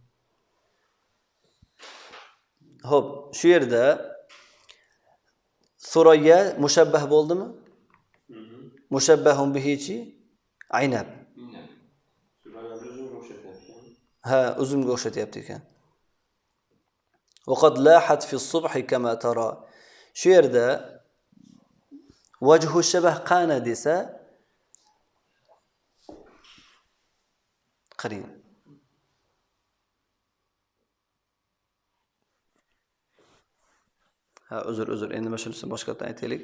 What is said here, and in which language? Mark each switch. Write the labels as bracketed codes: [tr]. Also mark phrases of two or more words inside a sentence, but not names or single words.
[uz] Xo'p, shu yerda surayya mushabbah bo'ldimi? Mushabbahun bihichi aynab. Ha, uzumga o'xshatyapti ekan. [ar] وقد لاحت في الصبح كما ترى. [uz] Shu yerda [ar] وجه الشبه [uz] qana desa qarang. Uzr, endi mana shunisi boshqadan aytaylik.